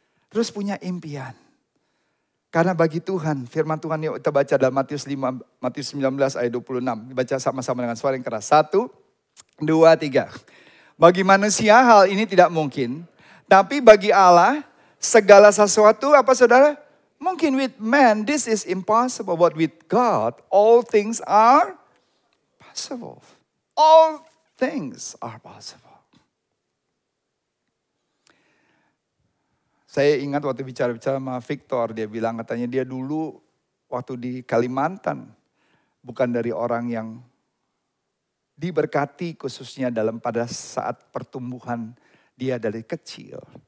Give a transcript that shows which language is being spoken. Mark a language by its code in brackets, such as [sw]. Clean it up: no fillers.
[id] Terus punya impian. Karena bagi Tuhan, firman Tuhan yang kita baca dalam Matius 19 ayat 26. Dibaca sama-sama dengan suara yang keras. 1, 2, 3. Bagi manusia hal ini tidak mungkin. Tapi bagi Allah segala sesuatu apa saudara? Mungkin [en] with man this is impossible. But with God all things are possible. All things are possible. [id] Saya ingat waktu bicara-bicara sama Victor, dia bilang katanya dia dulu waktu di Kalimantan, bukan dari orang yang diberkati khususnya pada saat pertumbuhan dia dari kecil.